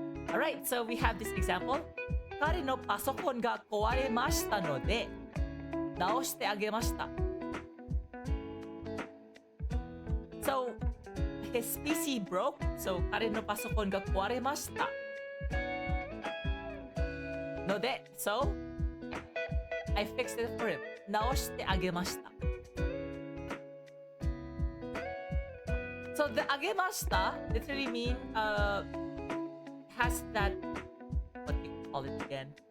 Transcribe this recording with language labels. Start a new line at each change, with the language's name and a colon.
English: Alright, so we have this example.
Japanese: 彼のパソコンが壊れましたので、直してあげました。
English: So, his PC broke, so
Japanese: 彼のパソコンが壊れました。
English: ので、so, I fixed it for him.
Japanese: 直してあげました。
English: So, the あげました literally mean, has that, what do you call it again?